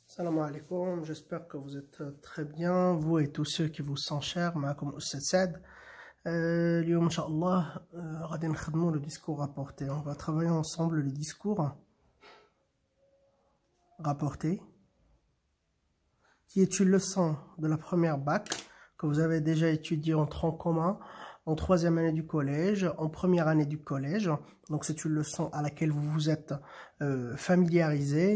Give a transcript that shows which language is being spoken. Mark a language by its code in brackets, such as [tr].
[fr] Salam alaikum, j'espère que vous êtes très bien, vous et tous ceux qui vous sont chers, [ar] معكم أستاذ سعد. اليوم إن شاء الله غادي نخدموا le discours rapporté. [fr] On va travailler ensemble le discours rapporté, qui est une leçon de la première bac que vous avez déjà étudié en tronc commun, en troisième année du collège, en première année du collège. Donc c'est une leçon à laquelle vous vous êtes familiarisé.